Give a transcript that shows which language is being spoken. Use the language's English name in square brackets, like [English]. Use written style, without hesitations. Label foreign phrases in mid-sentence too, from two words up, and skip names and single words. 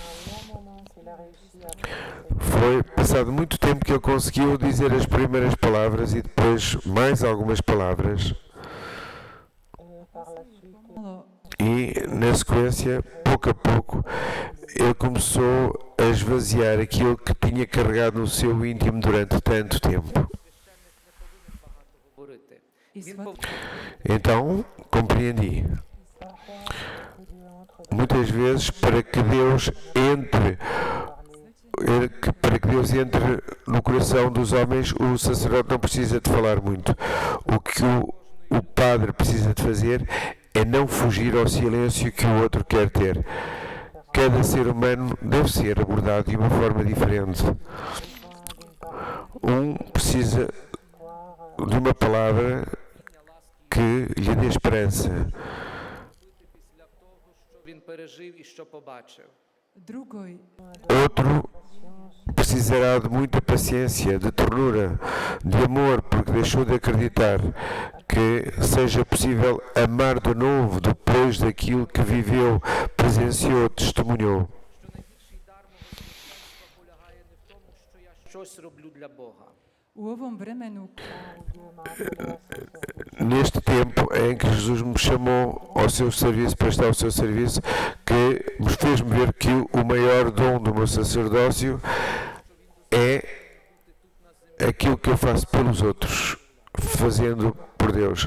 [Portuguese] Foi passado muito tempo que ele conseguiu dizer as primeiras palavras e depois mais algumas palavras. [Croatian] malo [Portuguese] E, na sequência, pouco a pouco, ele começou a esvaziar aquilo que tinha carregado no seu íntimo durante tanto tempo. [Ukrainian] Говорити. [Croatian] i [Ukrainian] Він [Croatian] shvatio [Portuguese] Então, compreendi. Muitas vezes, para que Deus entre no coração dos homens, o sacerdote não precisa de falar muito. O que o padre precisa de fazer é não fugir ao silêncio que o outro quer ter. Cada ser humano deve ser abordado de uma forma diferente. Um precisa de uma palavra que lhe dê esperança. [Ukrainian] після того, що він пережив і що побачив. [Croatian] drugoj [Portuguese] Outro precisará de muita paciência, de ternura, de amor, porque deixou de acreditar que seja possível amar de novo depois daquilo que viveu, presenciou, testemunhou. [Ukrainian] Що найбільший дар мого священства полягає не в щось роблю для Бога. [Croatian] U ovom vremenu [Portuguese] Neste tempo em que Jesus me chamou ao seu serviço, para estar ao seu serviço, que me fez-me ver que o maior dom do meu sacerdócio é aquilo que eu faço pelos outros, fazendo por Deus.